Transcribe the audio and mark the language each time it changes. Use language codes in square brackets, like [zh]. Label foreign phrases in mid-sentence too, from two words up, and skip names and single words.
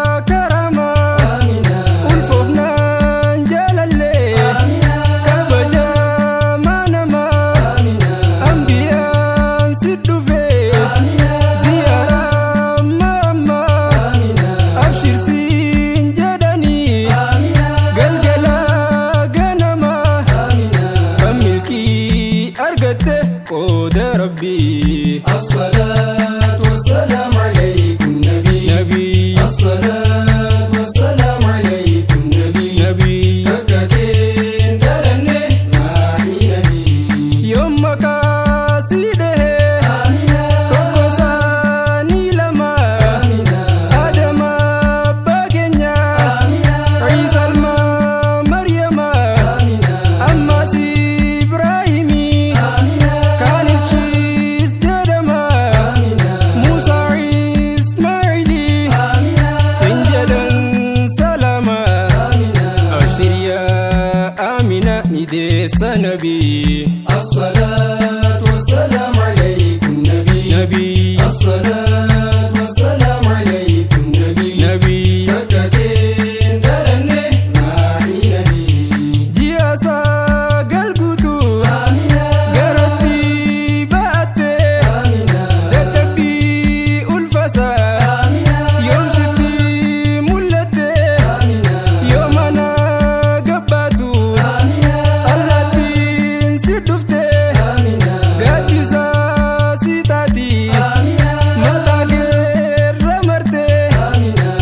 [om] karama. Amina. Ulfoofnaan jaalalle. Amina. Kabaja manama. Amina. Ambiyaan si dhufe. Amina. Ziyaara mamma. Amina. Abshir siin jedhani. Amina. Galgala ganama. Amina. Kan milkii argatte qooda Rabbii. [ar] الصلاة والسلام عليكم نبي. [om] Nabii. [ar] الصلاة والسلام عليكم نبي. [om] Nabii. Bakka kee hin dhalanne maatii nabii. Yoom maqaa si dhahee. Amina. Tokko saanii lama. Amina. Adama abbaa keenya. Amina. Isa ilma Maryama. Amina. Ammas Ibraahimi. Amina. Kaanis Shiis jedhama. Amina. Muusaa Ismaa'ili. Amina. Sin jedhan salama. Amina. Abshir yaa Amina ni deessa Nabii. [ar] الصلاة والسلام عليكم نبي. [om] Nabii. [ar] الصلاة والسلام عليكم نبي. [om] Nabii. Bakka kee hin dhalanne maatii nabii. Ji'a sagal guutuu. Amina. Garatti ba'atte. Amina. Dadhabbii ulfasa. Amina. Yoom sitti mul'atte. Amina. Yoom ana gabbaatu. Amina. Allaattiin si dhufte. Amina. Gaaddisa si taati. Amina. Mataa keerra marte. Amina.